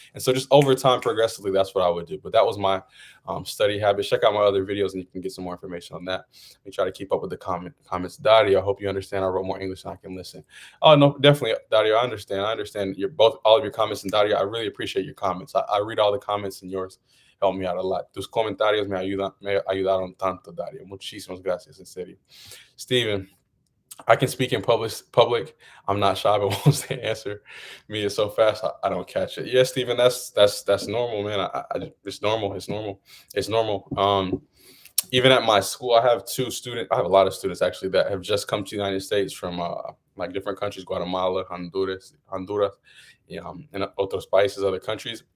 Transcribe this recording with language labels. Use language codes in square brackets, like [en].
[en] And so just over time, progressively, that's what I would do. But that was my study habit. Check out my other videos and you can get some more information on that. Let me try to keep up with the comments. Dario, I hope you understand. I wrote more English than I can listen. Oh, no, definitely, Dario, I understand. I understand all of your comments. And Dario, I really appreciate your comments. I read all the comments and yours help me out a lot. [es] Tus comentarios me ayudaron tanto, Dario. Muchísimas gracias, en serio. [en] Steven, I can speak in public. I'm not shy, but once they answer me so fast, I don't catch it. Yeah, Stephen, that's normal, man. It's normal. It's normal. It's normal. Even at my school, I have a lot of students actually that have just come to the United States from like different countries, Guatemala, Honduras, and [es] otros países, [en] other countries.